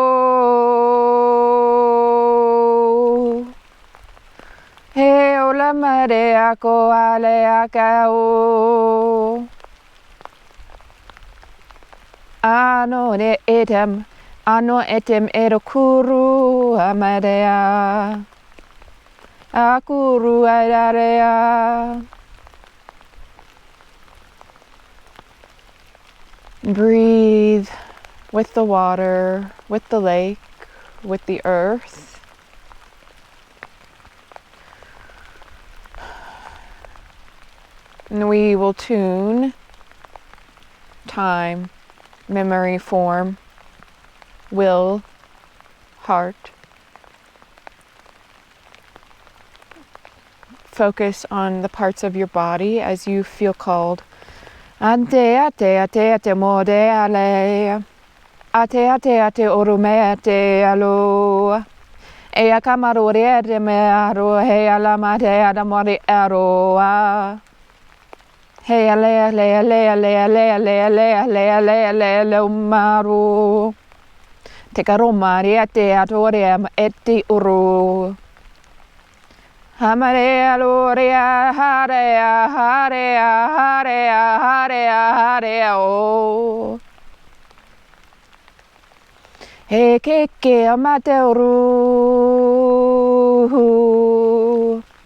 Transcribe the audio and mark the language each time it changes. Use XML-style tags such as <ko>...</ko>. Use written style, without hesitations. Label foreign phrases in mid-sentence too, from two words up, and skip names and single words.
<en>Hey, oh, la mare ako ale akao. Ano etem erokuru amadea. Akuru adarea. Breathe with the water, with the lake, with the earth. And we will tune time, memory, form, will, heart. Focus on the parts of your body as you feel called. Ante ate ate ate mode ale. Ate ate ate orume ate alo. Ea kamarore ate me aro he alamate adamori aroa. Hey ale ale ale ale ale ale ale ale ale ale ale umaru. Te karomari ate atore eti uru. Hamare aloria harea harea harea harea harea o. He ke amate uru.</en>